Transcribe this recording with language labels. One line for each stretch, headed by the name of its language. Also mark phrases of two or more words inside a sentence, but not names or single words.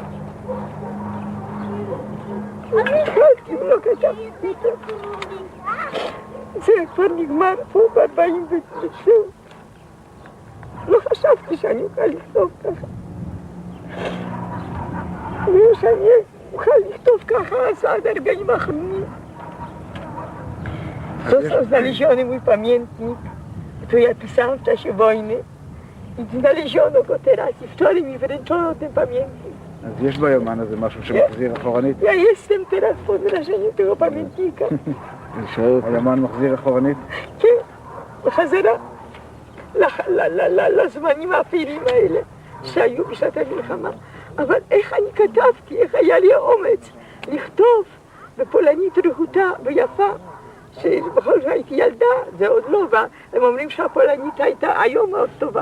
Hebrew: אני החלטתי ולא כתבתי איתה. זה כבר נגמר פה ב-47. לא חשבתי שאני אוכל לכתוב ככה. ושאני אוכל לכתוב ככה עד הרגעים האחרונים.
Polish: To są znaleziono mój pamiętnik, tu ja pisałam w czasie wojny i znaleziono go teraz i wczoraj mi wręczono ten pamiętnik.
Hebrew: אז יש ביומן הזה משהו שמחזיר אחורנית?
Polish: Ja jestem teraz pod wrażeniem tego pamiętnika.
Hebrew: היומן מחזיר אחורנית? כן, בחזרה לזמנים האפילים האלה שהיו בשעת המלחמה. אבל איך אני כתבתי, איך היה לי האומץ לכתוב בפולנית רהוטה ויפה, שבכל זאת הייתי ילדה, זה עוד לא, והם אומרים שהפולנית הייתה היום מאוד טובה.